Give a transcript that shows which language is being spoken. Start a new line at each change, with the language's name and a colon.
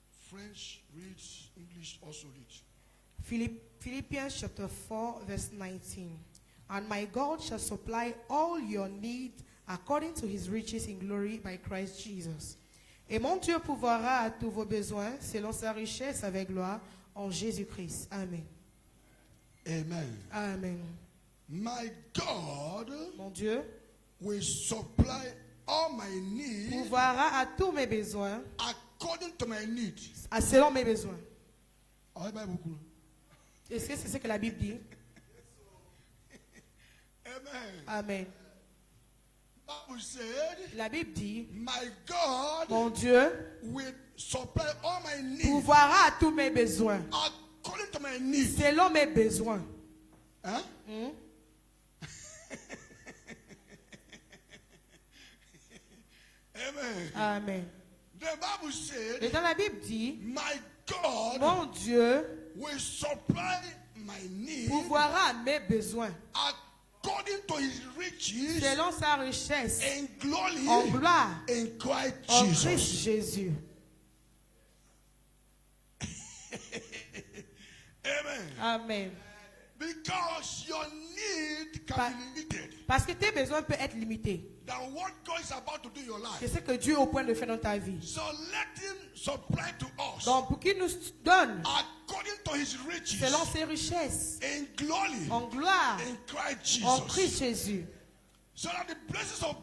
English: French reads, English also reads. Philippians chapter 4, verse 19. And my God shall supply all your need according to his riches in glory by Christ Jesus.
French: Et mon Dieu pourvoira à tous vos besoins selon sa richesse avec gloire en Jésus-Christ. Amen. Amen. Amen.
English: My God
French: Mon Dieu
English: will supply all my needs
French: pourvoira à tous mes besoins
English: according to my needs.
French: selon mes besoins. Ah, il y a beaucoup. Est-ce que c'est ce que la Bible dit? Amen. Amen.
English: Bible said,
French: La Bible dit,
English: my God
French: mon Dieu
English: will supply all my needs
French: pourvoira à tous mes besoins
English: according to my needs.
French: selon mes besoins. Hein? Amen. Amen.
English: The Bible said,
French: Et dans la Bible dit,
English: my God
French: mon Dieu
English: will supply my needs
French: pourvoira à mes besoins
English: according to his riches
French: selon sa richesse
English: and glory
French: en gloire
English: in Christ
French: en
English: Jesus.
French: Christ Jésus. Amen. Amen.
English: Because your need can be limited
French: Parce que tes besoins peuvent être limités.
English: than what God is about to do in your
French: C'est
English: life.
French: ce que Dieu est au point de faire dans ta vie.
English: So let him supply to us
French: Donc pour qu'il nous donne
English: according to his riches
French: selon ses richesses
English: in glory
French: en gloire
English: in Christ
French: en
English: Jesus.
French: Christ Jésus.
English: So that the blessings of